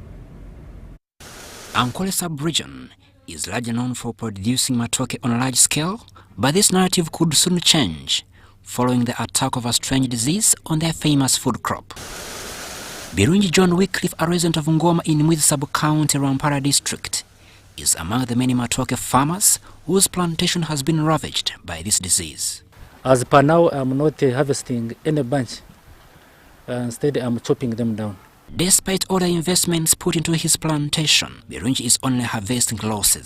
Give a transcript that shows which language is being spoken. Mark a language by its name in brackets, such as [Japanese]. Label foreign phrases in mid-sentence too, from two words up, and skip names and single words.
[English] Ankole sub-region is largely known for producing matoke on a large scale, but this narrative could soon change following the attack of a strange disease on their famous food crop. Birungi John Wycliffe, a resident of Ngoma in Mwizi sub-county, Rampara district, is among the many matoke farmers whose plantation has been ravaged by this disease. As per now, I'm not harvesting any bunch. Instead, I'm chopping them down. Despite all the investments put into his plantation, Birungi is only harvesting losses.